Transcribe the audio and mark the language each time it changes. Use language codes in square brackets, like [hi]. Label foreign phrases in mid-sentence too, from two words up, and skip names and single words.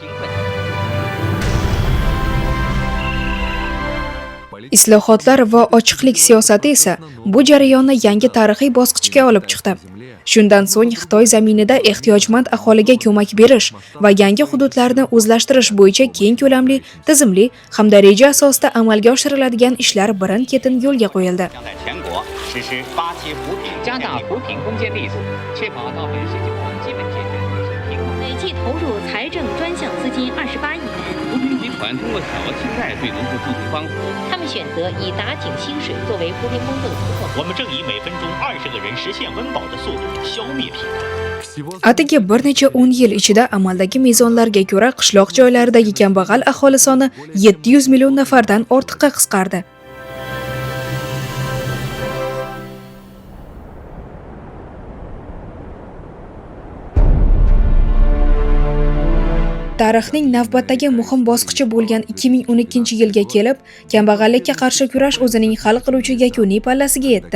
[uz] Islohotlar va ochiqlik siyosati esa bu jarayonni yangi tarixiy bosqichga olib chiqdi. Shundan so'ng Xitoy zaminida ehtiyojmand aholiga ko'mak berish va yangi hududlarni o'zlashtirish bo'yicha keng ko'lamli, tizimli hamda reja asosida amalga oshiriladigan ishlar birin-ketin yo'lga qo'yildi. [zh] 加大扶贫攻坚力度，确保到本世纪末基本解决贫困。累计投入财政专项资金28亿元。扶贫集团通过小额信贷对农户进行帮扶。他们选择以打井薪水作为扶贫工作的突破。我们正以每分钟20个人实现温饱的速度消灭贫困。 [uz] Atigi bir necha 10 yil ichida amaldagi mezonlarga ko'ra qishloq joylaridagi kambag'al aholi soni 700 million nafardan ortiqqa qisqardi. Tarixning navbatdagi muhim bosqichi bo'lgan 2012-yilga kelib, kambag'allikka qarshi kurash o'zining hal qiluvchi yakuniy pallasiga yetdi.